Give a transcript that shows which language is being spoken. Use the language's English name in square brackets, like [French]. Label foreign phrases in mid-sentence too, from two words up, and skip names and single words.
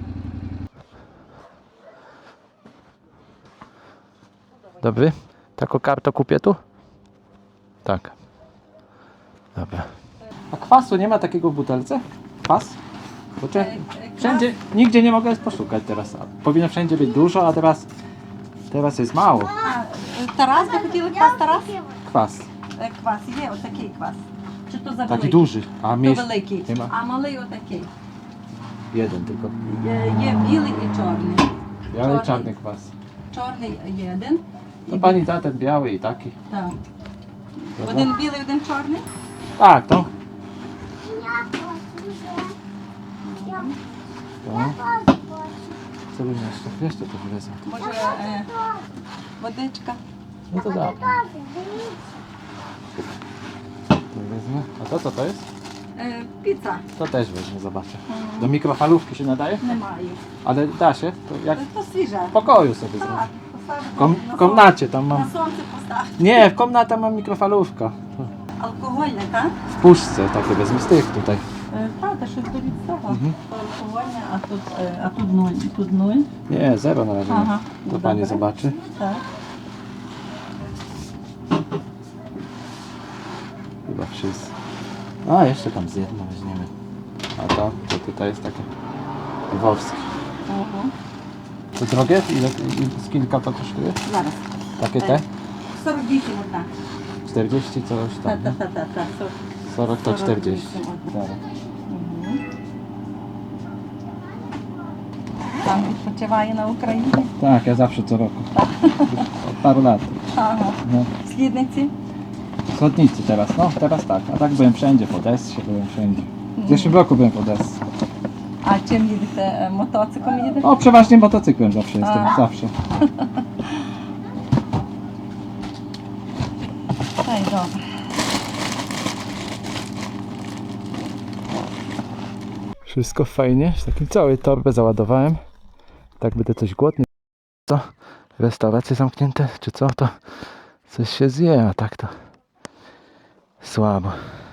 [Polish] Dobry? Taką kartę kupię tu? Tak. Dobra. A kwasu nie ma takiego w butelce? Kwas? Bo wszędzie, nigdzie nie mogę poszukać teraz. Powinno wszędzie być dużo, a teraz jest mało. [Ukrainian] Тарас, ви хотіли квас Тарас? [Polish] Kwas. [Ukrainian] Квас, є отакий квас. Чи то за [Polish] Taki [Ukrainian] великий? [Polish] duży. A [Ukrainian] То [Polish] mniejszy [Ukrainian] великий. [Polish] nie ma. [Ukrainian] А малий отакий. [Polish] Jeden tylko. [Ukrainian] Є білий і чорний. [Polish] Biały i Czarny. czarny kwas. [Ukrainian] Чорний є один. [Polish] To pani da ten biały i taki. [Ukrainian] Так. [Polish] Dobra. [Ukrainian] Один білий, один чорний. [Polish] Tak, to. Co bym jeszcze to wezmę. [Ukrainian] Може водичка. [Polish] No to da. To wezmę. A to co to jest? [Ukrainian] Піца. [Polish] To też weźmę, zobaczę. Do mikrofalówki się nadaje? [Ukrainian] Немає. [Polish] Ale da się? To jak [Ukrainian] То свіже. [Polish] w pokoju sobie zrobię. [Ukrainian] Так. Поставимо [Polish] W komnacie tam [Ukrainian] На [Polish] mam. [Ukrainian] сонце постав. [Polish] Nie, w komnacie mam mikrofalówka. [Ukrainian] Алкогольне, так? [Polish] W puszce takie wezmę z tych tutaj. [Ukrainian] Так, та щось від цього. Алкогольне, а тут нуль. Тут нуль. [Polish] Nie, zero na razie. Aha, To dobra. pani zobaczy. [Ukrainian] Так. [Polish] Chyba wszystko. A, jeszcze tam z jedno weźmiemy. A to tutaj jest takie lwowskie. [Ukrainian] Ого. [Polish] To drogie? Ile, z kilka to kosztuje? [Ukrainian] Зараз. [Polish] Takie te? [Ukrainian] 48 одна. [Polish] 40 coś tam. nie? [Ukrainian] Та-та-та-та. [Polish] 40 to 40. Dobra. [Ukrainian] Там відпочиває на Україні. [Polish] Tak, ja zawsze co roku. Od paru lat. [Ukrainian] Ага. [Polish] No. [Ukrainian] В Східниці. [Polish] Schodnicy teraz, no teraz tak. A tak byłem wszędzie, w Odessie byłem wszędzie. W zeszłym roku byłem w Odessie. [Ukrainian] А чим їдете? Мотоциклом їдете? [Polish] O, przeważnie motocyklem zawsze jestem, A. zawsze. [Ukrainian] Та й добре. [Polish] Wszystko fajnie, z takim całej torbę załadowałem. Tak będę coś głodny. Co? Restauracje zamknięte, czy co? To coś się zje, a tak to słabo.